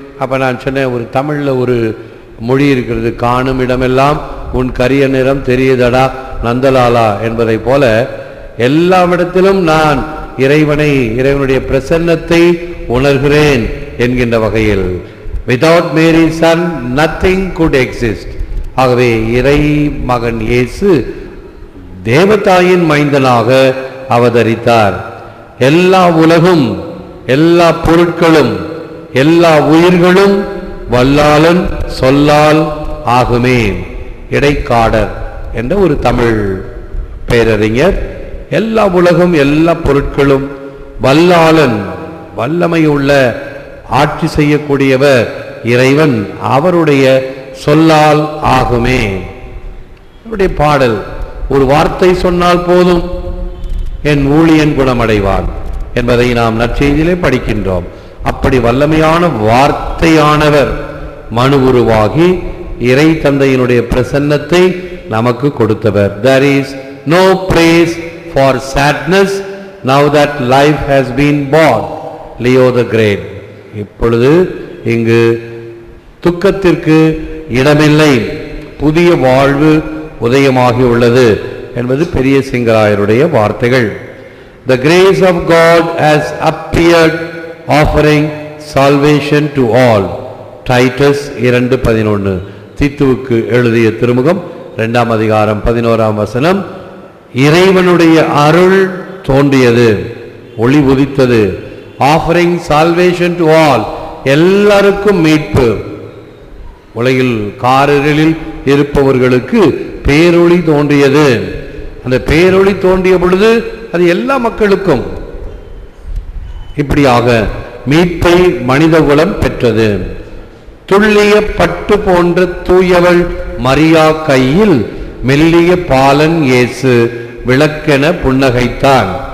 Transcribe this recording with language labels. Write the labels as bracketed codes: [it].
[ta] அப்போ நான் சொன்னேன், ஒரு தமிழில் ஒரு மொழி இருக்கிறது, காணும் இடமெல்லாம் உன் கரிய நிறம் தெரியுதடா நந்தலாலா என்பதை போல எல்லாவிடத்திலும் நான் இறைவனுடைய பிரசன்னத்தை உணர்கிறேன் என்கின்ற வகையில் [en] Without Mary's son, nothing could exist. [ta] ஆகவே இறை மகன் இயேசு தேவதாயின் மைந்தனாக அவதரித்தார். எல்லா உலகும், எல்லா பொருட்களும், எல்லா உயிர்களும் வல்லாளன் சொல்லால் ஆகுமே. இடைக்காடர் என்ற ஒரு தமிழ் பேரறிஞர், எல்லா உலகம், எல்லா பொருட்களும், வல்லாளன், வல்லமையுள்ள ஆட்சி செய்யக்கூடியவர் இறைவன், அவருடைய சொல்லால் ஆகுமே. அவருடைய பாடல், ஒரு வார்த்தை சொன்னால் போதும் என் ஊழியன் குணமடைவான் என்பதை நாம் நற்செய்தியிலே படிக்கின்றோம். அப்படி வல்லமையான வார்த்தையானவர் மனு உருவாகி இறை தந்தையினுடைய பிரசன்னத்தை நமக்கு கொடுத்தவர். [en] There is no praise for sadness now that life has been born. Leo the Great. [ta] இப்பொழுது இங்கு துக்கத்திற்கு இடமில்லை, புதிய வாழ்வு உதயமாகி உள்ளது என்பது பெரிய சிங்கராயருடைய வார்த்தைகள். [en] The grace of God has appeared, offering salvation to all. Titus 2:11. [ta] தீத்துவுக்கு எழுதிய திருமுகம் 2ஆம் அதிகாரம் 11ஆம் வசனம். இறைவனுடைய அருள் தோன்றியது, ஒளி உதித்தது. [en] Offering salvation to all, [ta] எல்லாருக்கும் மீட்பு. உலகில் காரிருளில் இருப்பவர்களுக்கு பேரொளி தோன்றியது. அந்த பேரொளி தோன்றிய பொழுது அது எல்லா மக்களுக்கும். இப்படியாக மீட்பை மனிதகுலம் பெற்றது. துள்ளிய பட்டு போன்ற தூயவள் மரியா கையில் மெல்லிய பாலன் இயேசு விளக்கென புன்னகைத்தான்.